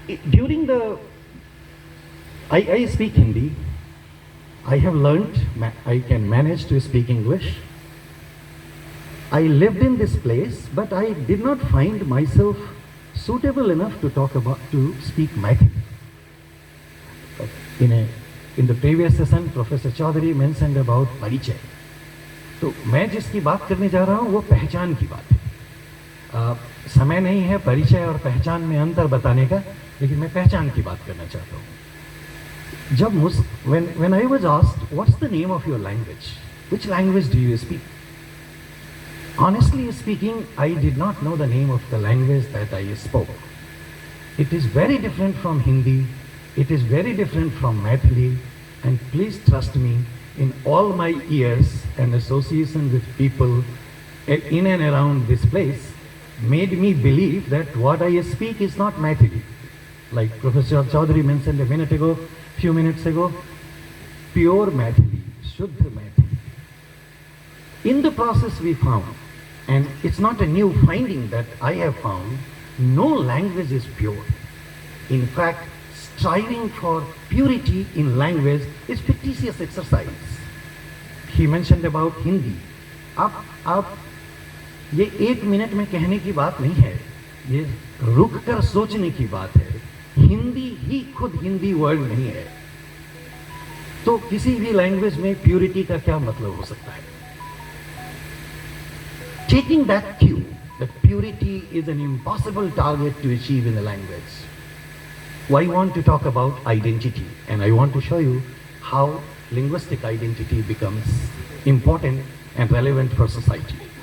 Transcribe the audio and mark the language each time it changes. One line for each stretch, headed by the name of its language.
English: During the, I speak Hindi, I have learned, I can manage to speak English. I lived in this place, but I did not find myself suitable enough to speak Maithili. In the previous session, Professor Chaudhary mentioned about परिचय.
Hindi: तो मैं जिसकी बात करने जा रहा हूँ वो पहचान की बात है. समय नहीं है परिचय और पहचान में अंतर बताने का, लेकिन मैं पहचान की बात करना चाहता हूँ.
English: When I was asked, what's the name of your language? Which language do you speak? Honestly speaking, I did not know the name of the language that I spoke. It is very different from Hindi. It is very different from Maithili, and please trust me, in all my years and association with people in and around this place made me believe that what I speak is not Maithili. Like Professor Chaudhary mentioned a few minutes ago, pure Maithili, Shuddha Maithili. In the process we found, and it's not a new finding that I have found, no language is pure. In fact, striving for purity in language is fictitious exercise. He mentioned about Hindi.
Hindi: आप ये एक minute में कहने की बात नहीं है, ये रुक कर सोचने की बात है. हिंदी ही खुद हिंदी वर्ड नहीं है, तो किसी भी लैंग्वेज में प्यूरिटी का क्या मतलब हो सकता है?
English: Taking that cue that purity is an impossible target to achieve in a language, I want to talk about identity, and I want to show you how linguistic identity becomes important and relevant for society.